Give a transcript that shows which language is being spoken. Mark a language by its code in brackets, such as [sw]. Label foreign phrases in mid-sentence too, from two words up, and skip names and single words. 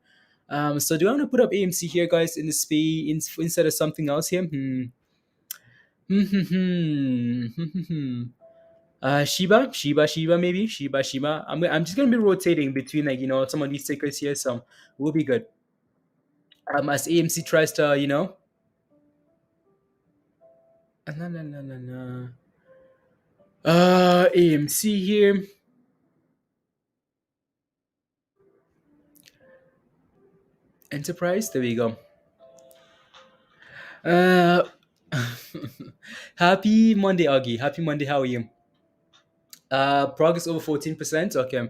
[en] So do I want to put up AMC here, guys, in the space instead of something else here? Shiba, maybe Shiba. I'm just gonna be rotating between some of these tickers here, so we'll be good. As AMC tries to na, na, na, na, na. AMC here. Enterprise. There we go. Uh, Happy Monday, Augie. Happy Monday. How are you? PROG is over 14%. Okay.